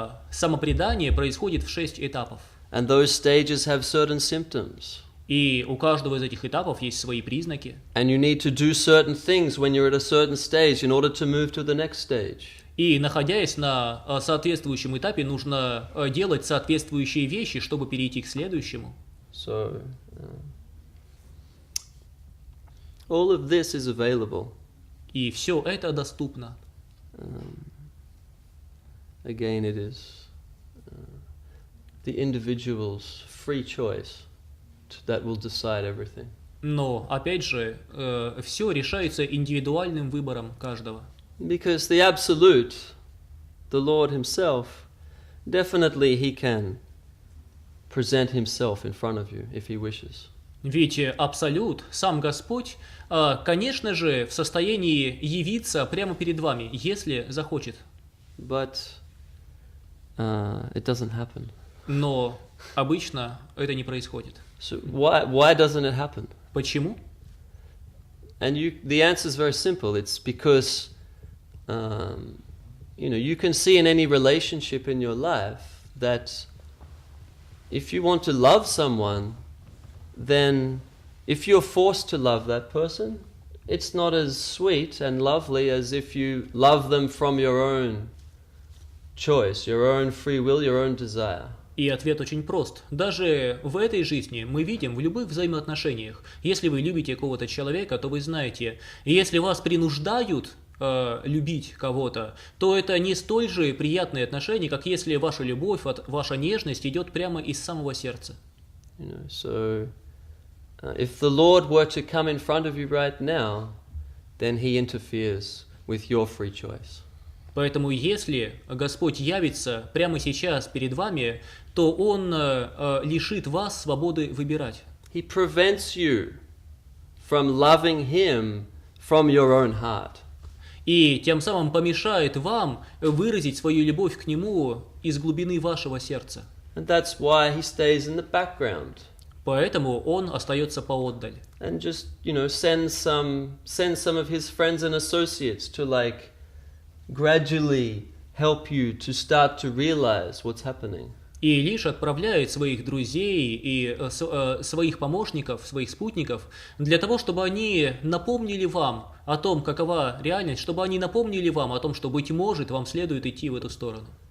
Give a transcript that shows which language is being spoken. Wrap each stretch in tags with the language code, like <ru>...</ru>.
<ru>Самопредание происходит в 6 этапов.</ru> <en>And those stages have certain symptoms.</en> <ru>И у каждого из этих этапов есть свои признаки.</ru> <en>And you need to do certain things when you're at a certain stage in order to move to the next stage.</en> <ru>И, находясь на соответствующем этапе, нужно делать соответствующие вещи, чтобы перейти к следующему.</ru> <en>So, all of this is available.</en> <ru>И все это доступно.</ru> <en>Again, it is the individual's free choice that will decide everything.</en> <ru>Но, опять же, все решается индивидуальным выбором каждого.</ru> <en>Because the absolute, the Lord himself, definitely he can present himself in front of you if he wishes.</en> <ru>Ведь Абсолют, сам Господь, конечно же, в состоянии явиться прямо перед вами, если захочет.</ru> <en>But it doesn't happen.</en> <ru>Но обычно это не происходит.</ru> <en>So why doesn't it happen?</en> <ru>Почему?</ru> <en>And the answer is very simple. It's because you can see in any relationship in your life that if you want to love someone, then if you're forced to love that person, it's not as sweet and lovely as if you love them from your own choice, your own free will, your own desire.</en> <ru>И ответ очень прост. Даже в этой жизни мы видим в любых взаимоотношениях, если вы любите какого-то человека, то вы знаете, если вас принуждают любить кого-то, то это не столь же приятные отношения, как если ваша любовь, ваша нежность идет прямо из самого сердца.</ru> <en>So if the Lord were to come in front of you right now, then he interferes with your free choice.</en> <ru>Поэтому если Господь явится прямо сейчас перед вами, то Он лишит вас свободы выбирать.</ru> <en>He prevents you from loving him from your own heart.</en> <ru>И тем самым помешает вам выразить свою любовь к Нему из глубины вашего сердца.</ru> <en>And that's why he stays in the background.</en> <ru>Поэтому Он остается поотдаль.</ru> <en>And just, send some of his friends and associates to gradually help you to start to realize what's happening.</en> <ru>И лишь отправляет своих друзей и своих помощников, своих спутников, для того, чтобы они напомнили вам о том, какова реальность, чтобы они напомнили вам о том, что, быть может, вам следует идти в эту сторону.</ru>